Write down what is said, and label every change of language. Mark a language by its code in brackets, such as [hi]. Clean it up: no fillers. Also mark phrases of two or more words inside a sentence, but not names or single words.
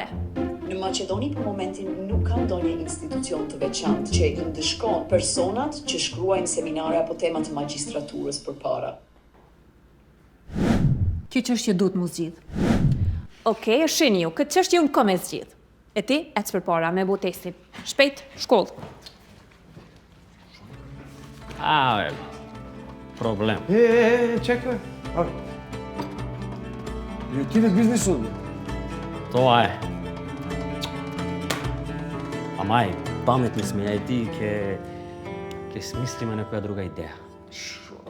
[sq] Në Maqedoni për momentin nuk ka ndonjë institucion të veçantë që i ndëshkon personat që shkruajnë seminare apo tema të magjistraturës përpara. Kjo çështje duhet mu zgjidh. Okej, e shihni ju, këtë çështje unë kam e zgjidh. E ti, ec përpara me bu testin. Shpejt, shkollë. A, problem. [mk] Чекај. И отиде бизнисот. Тоа е. Ама паметни сме, а и ти ќе смислиме некоја друга идеја.